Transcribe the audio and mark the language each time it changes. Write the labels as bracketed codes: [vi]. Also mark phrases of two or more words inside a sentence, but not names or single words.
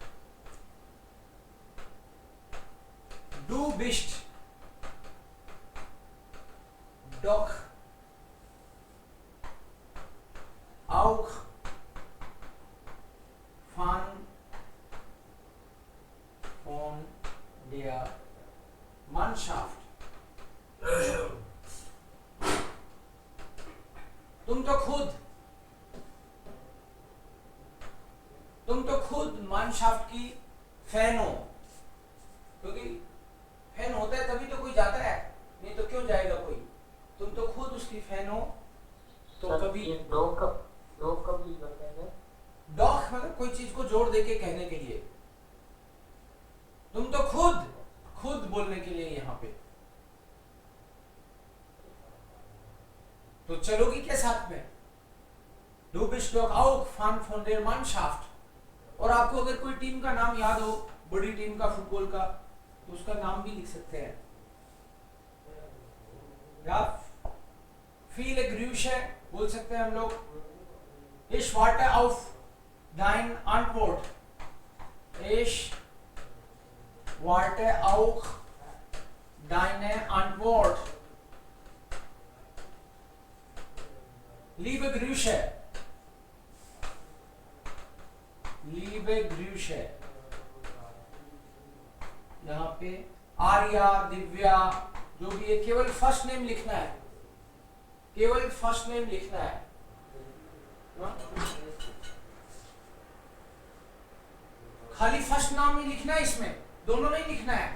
[de] Du bist doch auch Fan von der Mannschaft। [hi] तुम तो खुद मानशाफ्ट की फैन हो, क्योंकि फैन होता है तभी तो कोई जाता है, नहीं तो क्यों जाएगा कोई। तुम तो खुद उसकी फैन हो, तो कभी डॉग कब यूज करते हैं? डॉग मतलब कोई चीज को जोड़ देके कहने के लिए, तुम तो खुद बोलने के लिए यहाँ पे। तो चलोगी क्या साथ में? [de] Du bist doch auch Fan von der Mannschaft। [hi] और आपको अगर कोई टीम का नाम याद हो, बड़ी टीम का फुटबॉल का, तो उसका नाम भी लिख सकते हैं। या [de] viele Grüße [hi] बोल सकते हैं हम लोग। [de] Ich warte auf deine Antwort। Ich warte auch deine Antwort। Liebe Grüße, liebe Grüße। [hi] यहाँ पे आर्या, दिव्या, जो भी है, केवल [en] first name [hi] लिखना है, केवल [en] first name [hi] लिखना है। खाली फर्स्ट नाम ही लिखना है, इसमें दोनों नहीं लिखना है।